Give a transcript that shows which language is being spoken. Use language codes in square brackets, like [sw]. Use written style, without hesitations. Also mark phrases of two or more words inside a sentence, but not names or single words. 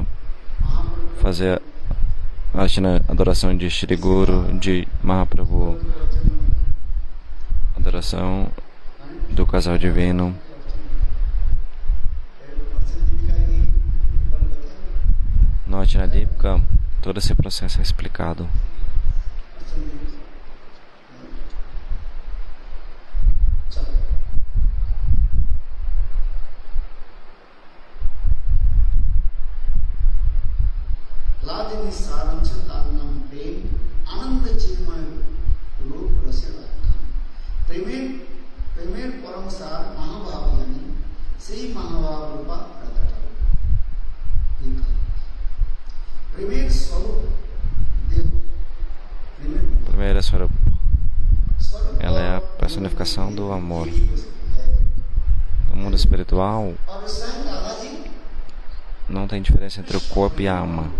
[pt] Fazer a adoração de Shri Guru, de Mahaprabhu, adoração do casal divino. No Ajnadipika, todo esse processo é explicado. [bn] হ্লাদিনী সারাঞ্চ তান্নাম প্রেম আনন্দ চিময় রূপ রসাবকম. প্রেমের পরম সার মহাভাবয়ানি সেই মহাভাব রূপা প্রদাতা. [pt] Primeiro swarup Devo. Primeira Swarup. Ela é a personificação do amor. No mundo espiritual, não tem diferença entre o corpo e a alma.